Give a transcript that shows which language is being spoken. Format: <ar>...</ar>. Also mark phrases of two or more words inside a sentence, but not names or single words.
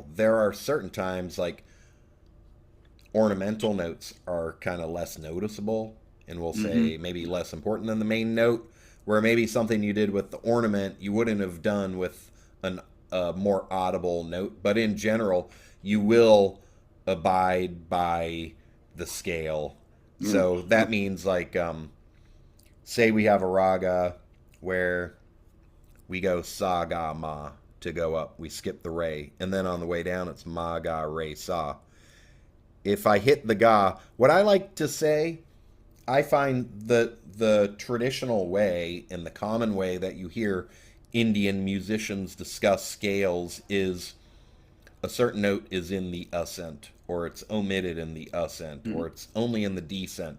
<en>There are certain times, like ornamental notes are kind of less noticeable, and we'll say maybe less important than the main note, where maybe something you did with the ornament you wouldn't have done with a more audible note. But in general, you will abide by the scale. So that means, like, say we have a raga where we go sa ga ma to go up, we skip the re, and then on the way down it's ma ga re sa. If I hit the ga, what I like to say, I find the traditional way and the common way that you hear Indian musicians discuss scales is a certain note is in the ascent, or it's omitted in the ascent, or it's only in the descent.</en>